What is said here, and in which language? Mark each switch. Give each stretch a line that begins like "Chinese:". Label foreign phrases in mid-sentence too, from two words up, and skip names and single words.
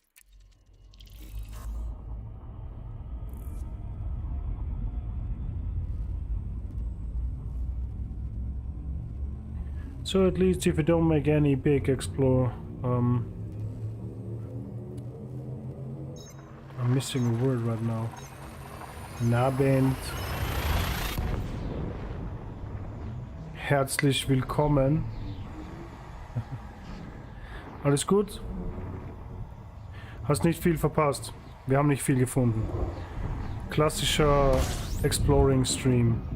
English: So at least if you don't make any big explore I'm missing a word right now.
German: Nabend. Herzlich willkommen. Alles gut? Hast nicht viel verpasst. Wir haben nicht viel gefunden. Klassischer
English: Exploring Stream.